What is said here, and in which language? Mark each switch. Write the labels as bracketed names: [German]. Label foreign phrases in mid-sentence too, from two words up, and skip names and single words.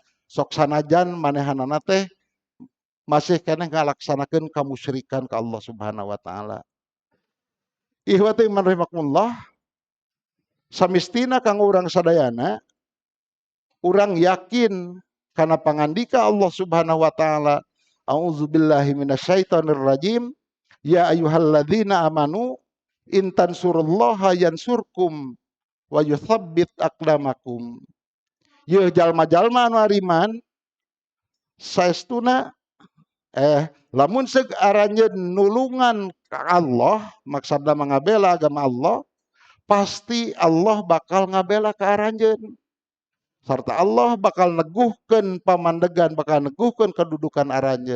[Sundanese] Sok sanajan manehanana teh masih keneh ngalaksanakeun kamusyrikan ka Allah [Arabic] سبحانه وتعالى. إخوتي من رحمكم الله, [Sundanese] samistina kanggo urang sadayana, urang yakin kana pangandika Allah [Arabic] سبحانه وتعالى, أعوذ بالله من الشيطان الرجيم، يا أيها الذين آمنوا إن تنصروا الله ينصركم ويثبت أقدامكم. [Sundanese] Ye jalma-jalma anu ariman saestuna lamun seug aranjeun nulungan ka Allah, maksudna mangabela agama Allah, pasti Allah bakal ngabela ka aranjeun. Serta Allah bakal neguhkeun pamandegan, bakal neguhkeun kedudukan aranjeun.